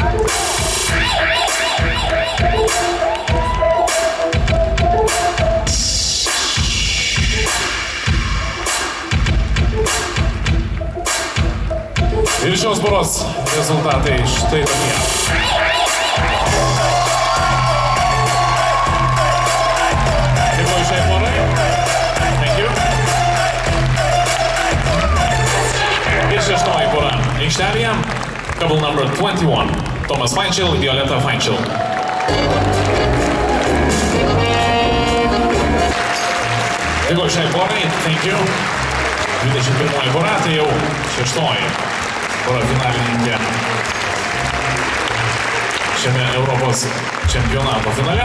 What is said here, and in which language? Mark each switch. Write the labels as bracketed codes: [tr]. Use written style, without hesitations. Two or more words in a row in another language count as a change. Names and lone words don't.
[lt] Ir šios poros rezultatai štai tokie. Dėkoju šiai porai. [en] Thank you. [lt] Ir šeštoji pora aikštelėje. [en] Couple number 21. [lt] Tomas Feinčil, Violeta Feinčil. Dėkoju šiai porai. [en] Thank you. [lt] 21 pora, tai jau šeštoji pora finalininkė šiame Europos čempionato finale.